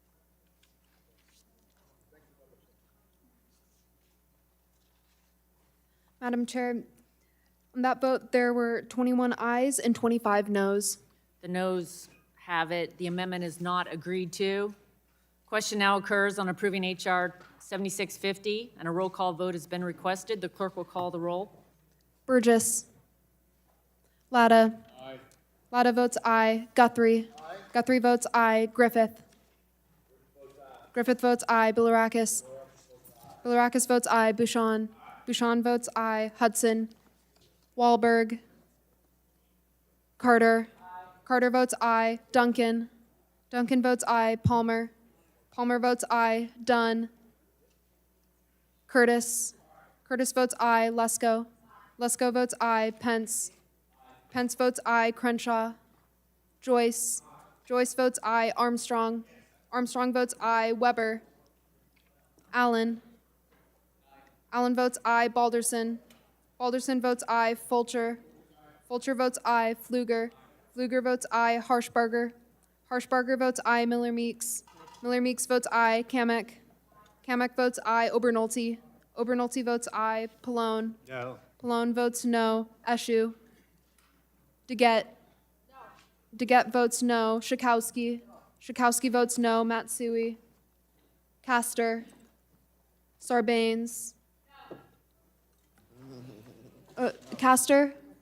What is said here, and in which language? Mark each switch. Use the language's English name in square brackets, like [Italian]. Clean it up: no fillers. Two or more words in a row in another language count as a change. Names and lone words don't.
[English] Madam Chair, on that vote, there were 21 ayes and 25 noes. The noes have it. The amendment is not agreed to. Question now occurs on approving H.R. 7650, and a roll call vote has been requested. The clerk will call the roll. Burgess. Latta. Aye. Latta votes aye. Guthrie. Aye. Guthrie votes aye. Griffith. Griffith votes aye. Bilirakis. Bilirakis votes aye. Bouchon. Bouchon votes aye. Hudson. Wahlberg. Carter. Carter votes aye. Duncan. Duncan votes aye. Palmer. Palmer votes aye. Dunn. Curtis. Curtis votes aye. Lesko. Lesko votes aye. Pence. Pence votes aye. Crenshaw. Joyce. Joyce votes aye. Armstrong. Armstrong votes aye. Weber. Allen. Allen votes aye. Balderson. Balderson votes aye. Fulcher. Fulcher votes aye. Pfluger. Pfluger votes aye. Harshbarger. Harshbarger votes aye. Miller Meeks. Miller Meeks votes aye. Kamek. Kamek votes aye. Obernolte. Obernolte votes aye. Pallone. No. Pallone votes no. Eschew. DeGette. DeGette votes no. Schakowsky. Schakowsky votes no. Matsui. Castor. Sarbanes. Castor.